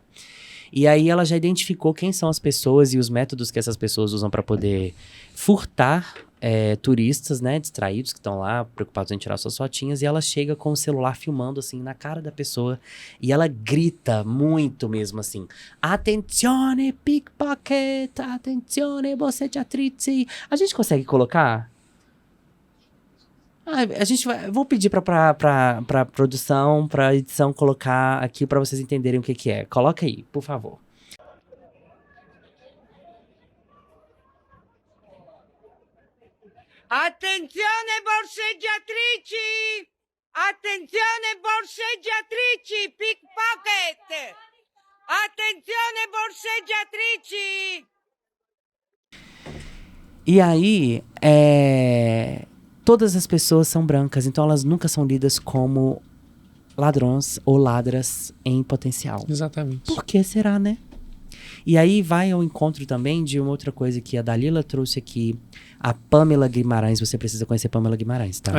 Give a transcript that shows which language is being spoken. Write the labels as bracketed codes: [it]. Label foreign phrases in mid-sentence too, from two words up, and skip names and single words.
[pt] E aí ela já identificou quem são as pessoas e os métodos que essas pessoas usam para poder furtar turistas, né, distraídos, que estão lá preocupados em tirar suas fotinhas, e ela chega com o celular filmando, assim, na cara da pessoa, e ela grita muito mesmo, assim, [it] Attenzione, pickpocket, attenzione, borseggiatrici. [pt] A gente consegue colocar? A gente vai, vou pedir pra produção, pra edição colocar aqui pra vocês entenderem o que é. Coloca aí, por favor. [it] Attenzione borseggiatrici! Attenzione borseggiatrici! Pickpocket! Attenzione borseggiatrici! [pt] E aí, todas as pessoas são brancas, então elas nunca são lidas como ladrões ou ladras em potencial. Exatamente. Por que será, né? E aí vai ao encontro também de uma outra coisa que a Dalila trouxe aqui. A Pamela Guimarães, você precisa conhecer Pamela Guimarães, tá?